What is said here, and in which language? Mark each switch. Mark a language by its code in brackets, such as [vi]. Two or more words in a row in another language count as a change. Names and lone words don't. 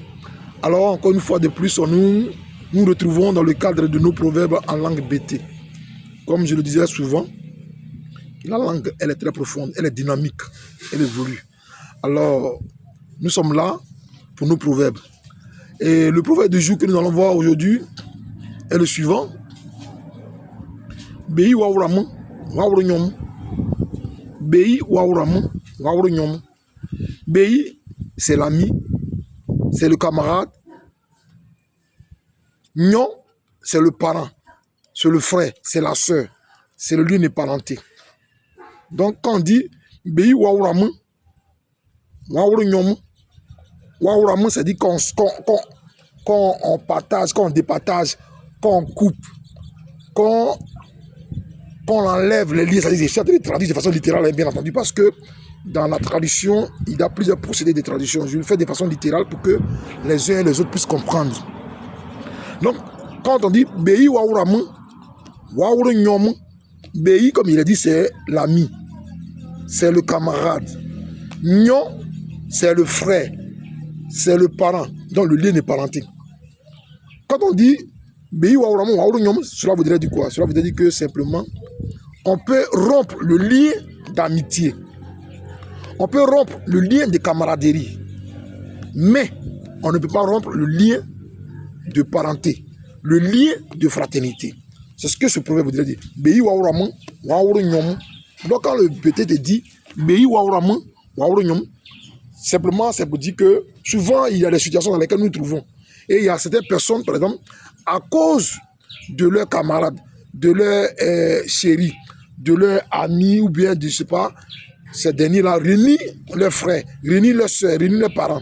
[fr] Alors, encore une fois de plus, nous nous retrouvons dans le cadre de nos proverbes en langue BT. Comme je le disais souvent, la langue, elle est très profonde, elle est dynamique, elle évolue. Alors, nous sommes là pour nos proverbes. Et le proverbe du jour que nous allons voir aujourd'hui est le suivant. [bev] Bei wauramu, wauranyom. Bei wauramu, wauranyom. [fr] Bei, c'est l'ami, c'est le camarade. Nyon, c'est le parent, c'est le frère, c'est la sœur, c'est le lien de parenté. Donc quand on dit [bev] Bei wauramu, wauranyom, wauramu, [fr] c'est dit quand on partage, quand on départage, quand on coupe, quand on enlève les liens, c'est-à-dire que les traduire de façon littérale, bien entendu, parce que dans la tradition, il y a plusieurs procédés de traduction. Je le fais de façon littérale pour que les uns et les autres puissent comprendre. Donc, quand on dit [bev] Bei wauramu, wauranyom, Bei, [fr] comme il a dit, c'est l'ami, c'est le camarade. Nyon, c'est le frère, c'est le parent, donc le lien de parenté. Quand on dit [bev] Bei wauramu, wauranyom, [fr] cela voudrait dire quoi? Cela voudrait dire que simplement, on peut rompre le lien d'amitié. On peut rompre le lien de camaraderie. Mais on ne peut pas rompre le lien de parenté, le lien de fraternité. C'est ce que ce proverbe voudrait dire. [bev] Bei wauramu, wauranyom. [fr] Donc quand le PT te dit [bev] Bei wauramu, wauranyom, [fr] simplement c'est pour dire que souvent il y a des situations dans lesquelles nous nous trouvons. Et il y a certaines personnes, par exemple, à cause de leurs camarades, de leurs chéris, de leurs amis ou bien, je ne sais pas, ces derniers-là réunissent leurs frères, réunissent leurs soeurs, réunissent leurs parents.